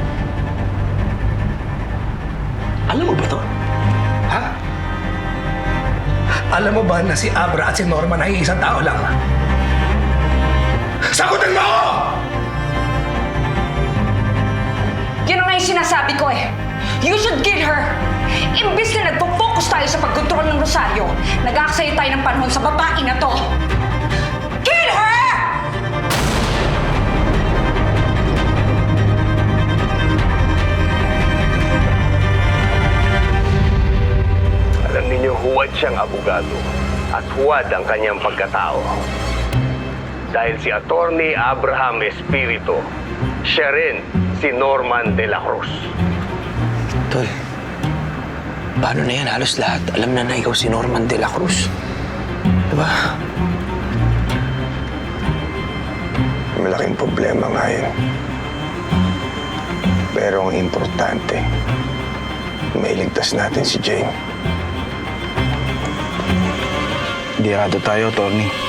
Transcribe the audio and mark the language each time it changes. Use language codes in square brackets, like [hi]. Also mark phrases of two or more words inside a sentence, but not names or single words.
[tl] Alam mo ba to? Ha? Alam mo ba na si Abra at si Norman ay isang tao lang? Sagutin mo ako! Yun ang nga yung sinasabi ko eh. [en] You should kill her. [tl] Imbis na nagpo-focus tayo sa pagkontrol ng Rosario, nag-aaksaya tayo ng panahon sa babae na to. [en] Kill her! [tl] Alam ninyo, huwad siyang abogado at huwad ang kanyang pagkatao. Dahil si Attorney Abraham Espiritu, siya rin si Norman de la Cruz. Tol, paano na yan? Halos lahat alam na ikaw si Norman de la Cruz. Diba? Malaking problema nga yun. Pero ang importante, mailigtas natin si Jane. Diyado tayo, attorney.